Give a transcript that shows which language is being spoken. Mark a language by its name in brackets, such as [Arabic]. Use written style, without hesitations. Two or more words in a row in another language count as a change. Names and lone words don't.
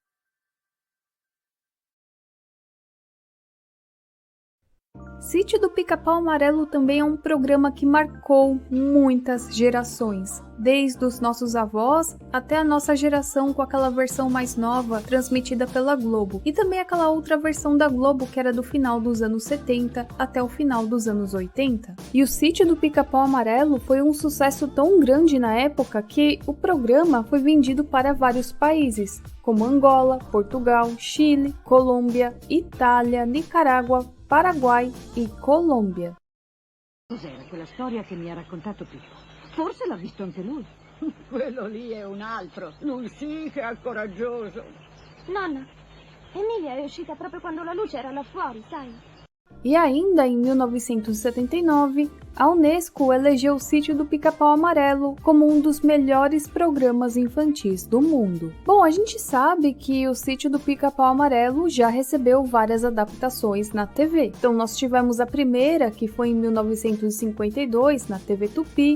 [Portuguese] Sítio do Pica-Pau Amarelo também é um programa que marcou muitas gerações, desde os nossos avós até a nossa geração com aquela versão mais nova transmitida pela Globo, e também aquela outra versão da Globo que era do final dos anos 70 até o final dos anos 80. E o Sítio do Pica-Pau Amarelo foi um sucesso tão grande na época que o programa foi vendido para vários países, como Angola, Portugal, Chile, Colômbia, Itália, Nicarágua, Paraguay e Colômbia. [Italian] Cos'era quella storia che mi ha raccontato Pippo? Forse l'ha visto anche lui. Quello lì è un altro. Lui sì che è coraggioso. Nonna, Emilia è uscita proprio quando la luce era là fuori, sai? [Portuguese] E ainda em 1979, A Unesco elegeu o Sítio do Pica-Pau Amarelo como um dos melhores programas infantis do mundo. Bom, a gente sabe que o Sítio do Pica-Pau Amarelo já recebeu várias adaptações na TV. Então nós tivemos a primeira, que foi em 1952, na TV Tupi.